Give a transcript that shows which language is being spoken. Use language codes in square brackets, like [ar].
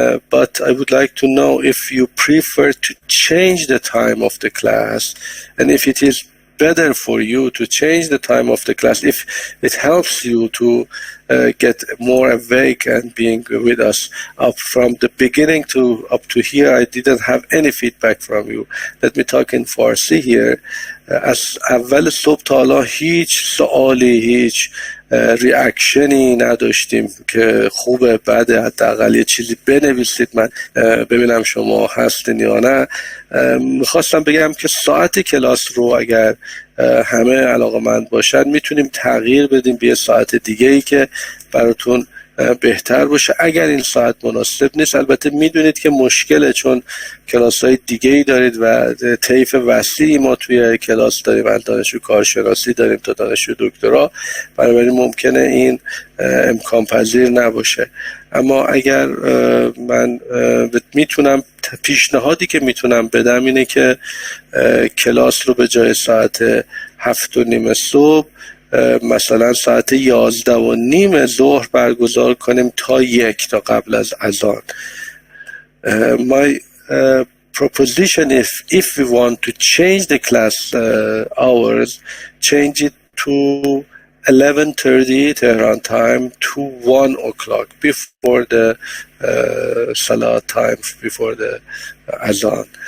[en] But I would like to know if you prefer to change the time of the class, and if it is better for you to change the time of the class, if it helps you to get more awake and being with us up from the beginning to up to here. I didn't have any feedback from you. Let me talk in Farsi here. [fa] از اول صبح تا حالا هیچ سوالی، هیچ ریاکشنی نداشتیم که خوبه بده، حداقل یه چیزی بنویسید من ببینم شما هستین یا نه. میخواستم بگم که ساعت کلاس رو اگر همه علاقه‌مند باشن میتونیم تغییر بدیم به یه ساعت دیگه ای که براتون بهتر باشه. اگر این ساعت مناسب نیست، البته میدونید که مشکله، چون کلاس های دیگه ای دارید و طیف وسیعی ما توی کلاس داریم. من دانشجو کارشناسی داریم تا دانشجو دکترا، بنابراین ممکنه این امکان پذیر نباشه. اما اگر من میتونم، پیشنهادی که میتونم بدم اینه که کلاس رو به جای ساعت 7:30 صبح مثلا ساعت 11:30 ظهر برگزار کنیم تا 1 تا قبل از اذان. [en] My proposition if we want to change the class hours, change it to 11:30 Tehran time to 1 o'clock before the Salah time, before the Azan.